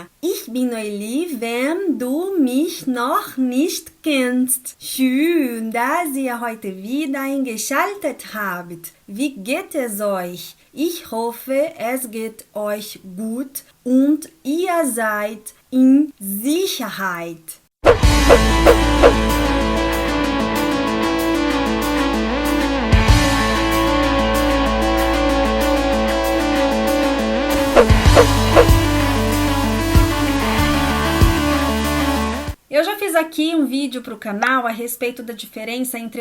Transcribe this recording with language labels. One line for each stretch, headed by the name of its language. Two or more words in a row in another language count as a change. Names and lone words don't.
German: Ich bin Noeli, wenn du mich noch nicht kennst. Schön, dass ihr heute wieder eingeschaltet habt. Wie geht es euch? Ich hoffe, es geht euch gut und ihr seid in Sicherheit.
Portuguese: Eu já fiz aqui um vídeo para o canal a respeito da diferença entre